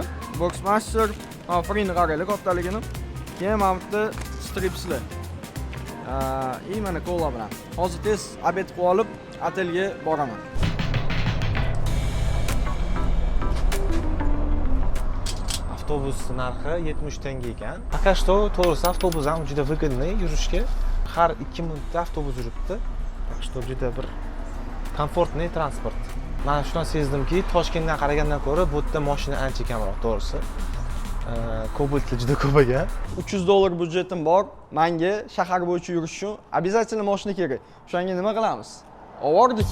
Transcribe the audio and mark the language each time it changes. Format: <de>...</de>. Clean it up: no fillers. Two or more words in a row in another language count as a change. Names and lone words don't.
<uz>Boxmaster, frini qaraylik kattaligini. Keyin mana bitta stripslar. Mana kola bilan. Hozir tez obed qilib olib, otelga boraman. Avtobus narxi 70 tanga ekan.</uz> <ru>Пока что</ru> <uz>to'g'risi avtobus ham juda выгодный yurishga. Har 2 minutda avtobus yuribdi.</uz> <ru>Так что</ru> <uz>juda bir komfortniy transport. Men shundan sezdimki, Toshkentdan qaragandan ko'ra bu yerda mashina ancha kamroq, to'g'risi. Kobaltli juda ko'p ekan. $300 budjetim bor. Menga shahar bo'yicha yurish uchun обязательно mashina kerak. O'shanga nima qilamiz? Ovordik.</uz>